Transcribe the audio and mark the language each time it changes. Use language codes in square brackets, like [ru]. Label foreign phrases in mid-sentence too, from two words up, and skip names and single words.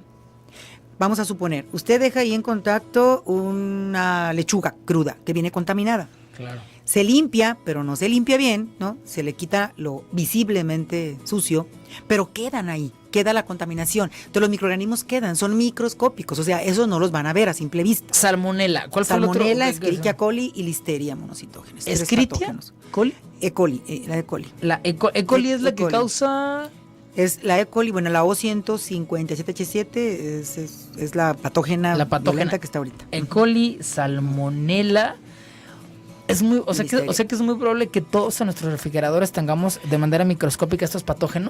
[es] Vamos a suponer, usted deja ahí en contacto una lechuga cruda que viene contaminada. Claro. Se limpia, pero no se limpia bien, ¿no? Se le quita lo visiblemente sucio, pero quedan ahí, queda la contaminación. Entonces los microorganismos quedan, son microscópicos, o sea, esos no los van a ver a simple vista. Salmonela, ¿cuál fue el otro? Salmonela, Escherichia coli y Listeria monocitógenes. ¿Escherichia coli? E. coli, la E. coli. La E. coli es la que causa... Es la E. coli, bueno, la O157H7 es la patógena violenta que está ahorita. E. coli, salmonela... Es muy, o sea que es muy probable que todos en nuestros refrigeradores tengamos de manera microscópica estos patógenos.